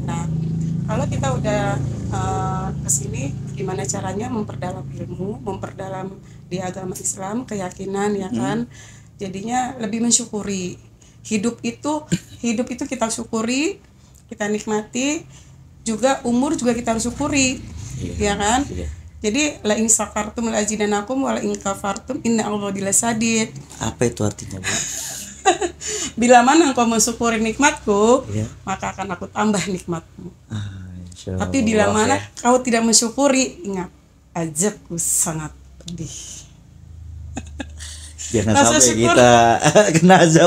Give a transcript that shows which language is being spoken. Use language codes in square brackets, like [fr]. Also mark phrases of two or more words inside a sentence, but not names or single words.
[id] Nah, kalau kita udah kesini, gimana caranya memperdalam ilmu, memperdalam di agama Islam, keyakinan ya kan, jadinya lebih mensyukuri hidup itu kita syukuri, kita nikmati, juga umur juga kita harus syukuri, ya kan. [ar] Jadi لئن شكرتم لأزيدنكم ولئن كفرتم إن الله لشديد. [id] Apa itu artinya, Bu? Bila mana engkau mensyukuri nikmatku, maka akan aku tambah nikmatmu. Tapi bila mana kau tidak mensyukuri, ingat, azabku sangat pedih. Jangan sampai kita kena azab.